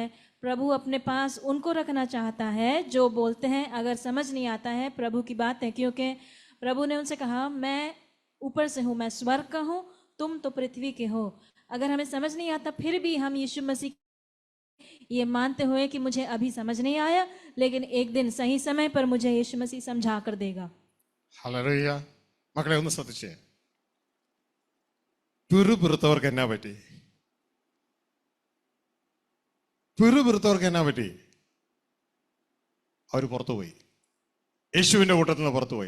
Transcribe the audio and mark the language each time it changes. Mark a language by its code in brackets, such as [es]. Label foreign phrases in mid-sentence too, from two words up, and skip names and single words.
[hi] प्रभु अपने पास उनको रखना चाहता है जो बोलते हैं अगर समझ नहीं आता है प्रभु की बात है, क्योंकि प्रभु ने उनसे कहा मैं ऊपर से हूँ, मैं स्वर्ग का हूँ, तुम तो पृथ्वी के हो। अगर हमें समझ नहीं आता फिर भी हम यीशु मसीह ये मानते हुए कि मुझे अभी समझ नहीं आया, लेकिन एक दिन सही समय पर मुझे यीशु मसीह समझा कर देगा। [ml] ഹല്ലേലൂയ. മക്കളെ ഒന്ന് ശ്രദ്ധിച്ചേ, പിറുപിറുത്തവർക്ക് എന്നാ പറ്റി? പിറുപിറുത്തവർക്ക് എന്നാ പറ്റി? അവർ പുറത്തുപോയി, യേശുവിൻ്റെ കൂട്ടത്തിൽ നിന്ന് പുറത്തുപോയി.